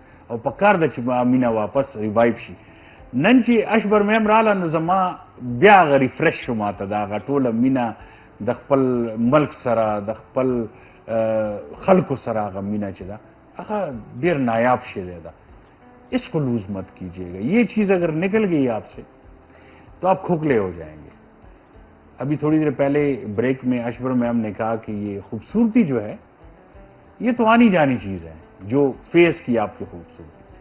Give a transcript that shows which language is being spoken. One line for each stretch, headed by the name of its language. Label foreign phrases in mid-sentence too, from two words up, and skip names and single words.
Pashto: او په کار ده چې مینه واپس ریوایو شي. نن چې اشبر میم راله نو زما بیا هغه ریفرش شو ماته دا هغه ټوله مینه د خپل ملک سره د خپل خلکو سره هغه مینه چې ده هغه ډېر نایاب شی دی.
Urdu: ده اس کو لوز مت کیجیے گا. یہ چیز اگر نکل گئی آپ سے تو آپ کھوکھلے ہو جائیں گے. ابھی تھوڑی دیر پہلے بریک میں اشبر میم نے کہا کہ یہ خوبصورتی جو ہے یہ تو آنی جانی چیز ہے جو فیس کی آپ کی خوبصورتی.